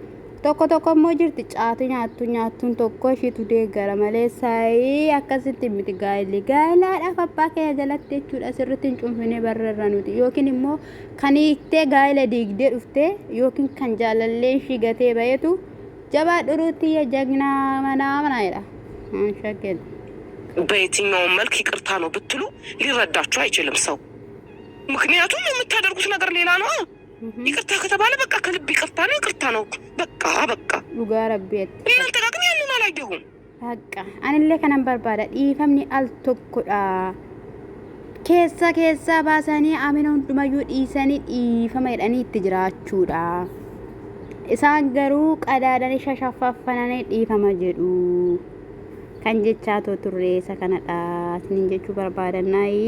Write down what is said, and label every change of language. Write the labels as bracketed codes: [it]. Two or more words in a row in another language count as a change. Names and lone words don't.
[om] Tokko immoo jirti caatu nyaattuun tokko ishiitu deeggara malee saayii akkasitti miti gaa'ilaadhaaf abbaa kee jalatti jechuudha. Sirriitti hin cunfinee barreerra nuti yookiin immoo kan hiiktee gaa'ila diigdee dhuftee yookiin kan jaalallee ishii gatee bayetu jabaa dhuruutti jagnaa manaa jedha shakkeen [am] በየትኛውም መልክ ይቅርታ ነው ብትሉ ሊረዳችሁ አይችልም ሰው። ምክንያቱም የምታደርጉት ነገር ሌላ ነው። ይቅርታ ከተባለ በቃ ከልብ ይቅርታ ነው። በቃ [om] dhugaa rabbeet [am] እናንተ ጋር ግን ያንን አላየሁም። [om] በቃ አንillee kanan barbaada dhiifamni al tokkodha. Keessa baasanii amina hundumayyuu dhiisanii dhiifama jedhanii itti jiraachuudha. Isaan garuu qadaadanii shashaffafananii dhiifama jedhu. Kan jechaa turre isa kanadha isinin jechuu barbaadannaayi.